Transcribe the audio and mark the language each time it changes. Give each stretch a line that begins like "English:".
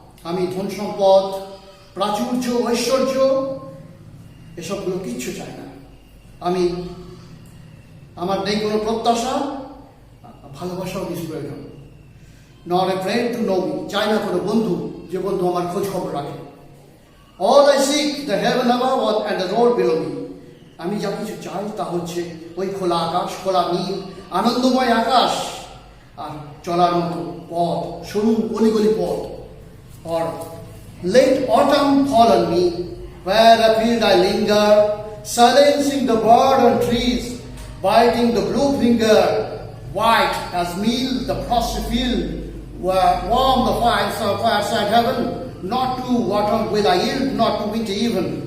Bangla: আমি ধন সম্পদ, প্রাচুর্য, ঐশ্বর্য এসবগুলো কিচ্ছু চাই না। আমার নেই কোনো প্রত্যাশা, ভালোবাসাও নিষ্প্রয়োজন।
English: Not a friend to know me,
Bangla: চাই না কোনো বন্ধু যে বন্ধু আমার খোঁজ খবর রাখে।
English: All I seek, the heaven above and the road below me.
Bangla: আমি যা কিছু চাই তা হচ্ছে ওই খোলা আকাশ, খোলা নীল, আনন্দময় আকাশ আর চলার মতো পথ, সরু গলি পথ।
English: Or let autumn fall on me, where afield I linger, silencing the bird on trees, biting the blue finger, white as meal the frosty field, where warm the fireside heaven, not to water will I yield, not to winter even.